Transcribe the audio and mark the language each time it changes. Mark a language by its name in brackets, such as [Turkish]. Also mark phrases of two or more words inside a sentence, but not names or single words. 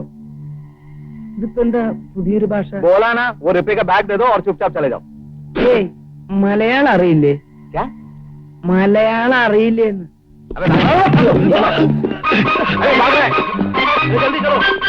[Malayalam] ഇതിപ്പോ എന്താ പുതിയൊരു ഭാഷ? [Hindi] बोला ना, वो रुपये का बैग दे दो और चुपचाप चले जाओ. [Malayalam] ഏയ്, മലയാളം അറിയില്ലേ? [Hindi] क्या? [Malayalam] മലയാളം അറിയില്ലേന്ന്? [Hindi] अबे अरे भाग रहे, जल्दी चलो.